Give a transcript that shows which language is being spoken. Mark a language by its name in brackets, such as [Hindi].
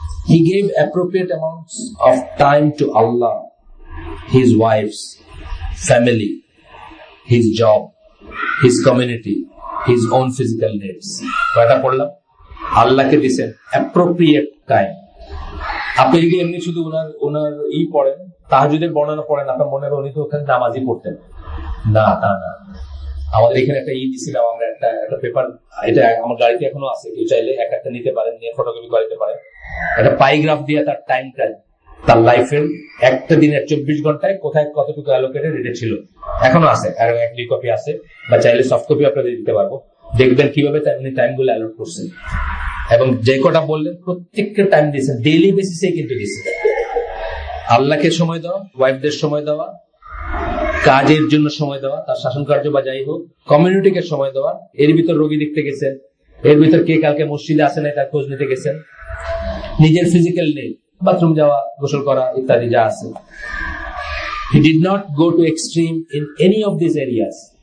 [English] He gave appropriate amounts of time to Allah, his wives, family, his job, his community, his own physical needs. [Bangla] কয়টা পড়লাম? আল্লাহকে দিয়েছেন appropriate time. আপনি যদি এমনি শুধু ওনার পড়েন, তাহাজ্জুদের বর্ণনা পড়েন, আপনার মনে হয় উনি তো ওখানে নামাজই পড়তেন না, তা না। আমাদের এখানে একটা দিছিলাম আমরা, একটা পেপার, এটা আমার গাড়িতে এখনো আছে, কেউ চাইলে একটা নিতে পারেন, নিয়ে ফটোকপি করে নিতে পারেন। একটা পাইগ্রাফ দিয়ে তার টাইমটা, তার লাইফের একটা দিনের 24 ঘন্টায় কোথায় কতটুকু অ্যালোকেটেড এটা ছিল, এখনো আছে, আর 1-2 কপি আছে, বা চাইলে সফট কপি আপনাদের দিতে পারবো। দেখবেন কিভাবে উনি টাইমগুলো অ্যালোট করছেন, এবং যে কটা বললেন প্রত্যেকটা টাইম দিয়েছেন, ডেইলি বেসিসে কিন্তু দিয়েছেন। আল্লাহকে সময় দেওয়া, ওয়াইফদের সময় দেওয়া, কাজের জন্য সময় দেওয়া, তার শাসন কার্য বা যাই হোক, কমিউনিটিকে সময় দেওয়া, এর ভিতর রোগী দেখতে গেছেন, এর ভিতর কে কালকে মসজিদে আসে নাই তার খোঁজ নিতে গেছেন, নিজের ফিজিক্যাল নেই, বাথরুম যাওয়া, গোসল করা ইত্যাদি যা আছে। [English] He did not go to extreme in any of these areas.